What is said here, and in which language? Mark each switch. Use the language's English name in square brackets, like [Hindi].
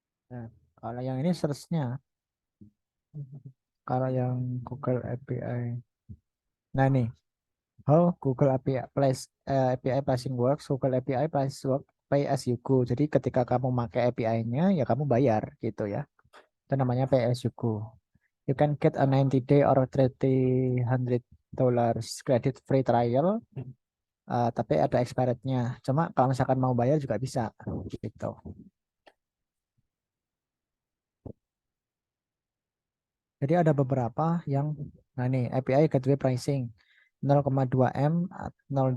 [Indonesian] Nah, kalau yang ini searchnya, kalau yang Google API. Nah nih, [English] how Google API API pricing works, Google API price work pay as you go. [Indonesian] Jadi ketika kamu pakai API-nya ya kamu bayar gitu ya. Itu namanya [English] pay as you go. You can get a 90-day or $300 credit free trial. [Indonesian] Tapi ada expirednya. Cuma kalau misalkan mau bayar juga bisa gitu. Jadi ada beberapa yang, nah ini API gateway pricing 0,2 M $0.